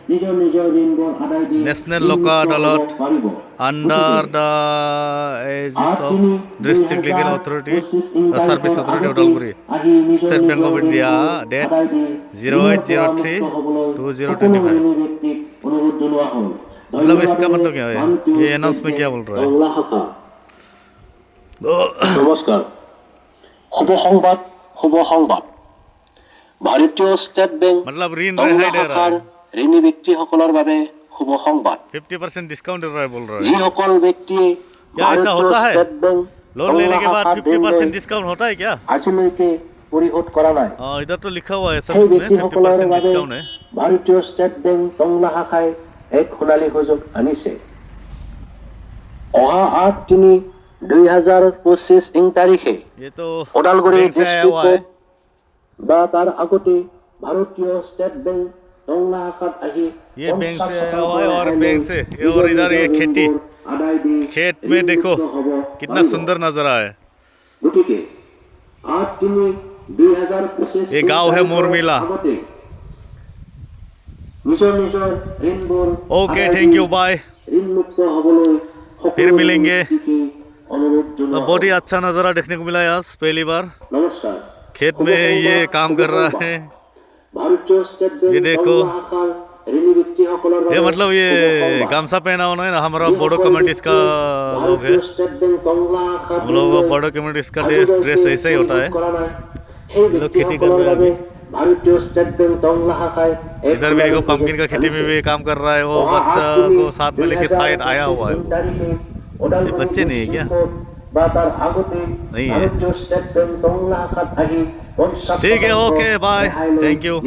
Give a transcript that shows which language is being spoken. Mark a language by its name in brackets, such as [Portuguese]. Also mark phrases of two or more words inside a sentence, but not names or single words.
[English] National Lok Adalat under the aegis of District Legal Authority Service Authority Udalguri State Bank of India date 0803/2025. [Hindi] मतलब इसका मतलब क्या है? ये अनाउंसमेंट क्या बोल रहा है? [Assamese] নমস্কাৰ শুভ সংবাদ ভাৰতীয় ষ্টেট বেংক [Hindi] मतलब ऋण रेहाई दे रहा है। [Assamese] ঋণী ব্যক্তিসকলৰ বাবে শুভ সংবাদ [Hindi] 50% डिस्काउंट दे रहा है बोल रहा है। [Assamese] যিসকল ব্যক্তিয়ে [Hindi] क्या ऐसा होता है? [Assamese] ষ্টেট বেংক [Hindi] लोन लेने के बाद 50% डिस्काउंट होता है क्या? [Assamese] আজিলৈকে পৰিশোধ কৰা নাই, [Hindi] इधर तो लिखा हुआ है सब [Assamese] সেই [Hindi] इसमें [Assamese] ব্যক্তিসকলৰ 50% বাবে [Hindi] डिस्काउंट है। [Assamese] ভাৰতীয় ষ্টেট বেংক টংলা শাখাই এক সোণালী সুযোগ আনিছে। অহা 8/3/2025 তাৰিখে [Hindi] ये तो [Assamese] ওদালগুৰি [Hindi] बैंक से आया हुआ है। [Assamese] বা তাৰ আগতে ভাৰতীয় ষ্টেট বেংক টংলা শাখাত আহি [Hindi] ये बैंक से आया हुआ है और बैंक से और इधर ये खेती, खेत में देखो कितना सुंदर नजारा है। [Assamese] গতিকে 8/3/2025 [Hindi] ये गांव है मुरमिला। [Assamese] নিজৰ ঋণবোৰ [English] OK, thank you, bye. [Assamese] ঋণমুক্ত হ'বলৈ [Hindi] फिर मिलेंगे। [Assamese] অনুৰোধ [Hindi] तो [Assamese] জনোৱা [Hindi] बहुत ही अच्छा नज़ारा देखने को मिला है आज पहली बार। [Assamese] নমস্কাৰ [Hindi] खेत में ये काम कर रहा है। [Assamese] ভাৰতীয় ষ্টেট বেংক [Hindi] ये देखो, [Assamese] টংলা শাখাৰ ঋণী ব্যক্তিসকলৰ [Hindi] ये मतलब ये गामसा पहना हुआ है ना, हमारा बोडो कम्युनिटीज का लोग है। [Assamese] ষ্টেট বেংক টংলা শাখাত [Hindi] हम लोग बोडो कम्युनिटीज का ड्रेस ऐसा ही होता है। [Assamese] সেই [Hindi] लोग खेती कर रहे हैं अभी। [Assamese] ভারতীয় ষ্টেট বেংক টংলা শাখায় [Hindi] इधर भी देखो पम्पकिन का खेती में भी काम कर रहा है। वो बच्चा को साथ में लेके साइड आया हुआ है। ये बच्चे नहीं है क्या? नहीं है। ठीक है, [English] OK, bye, thank you.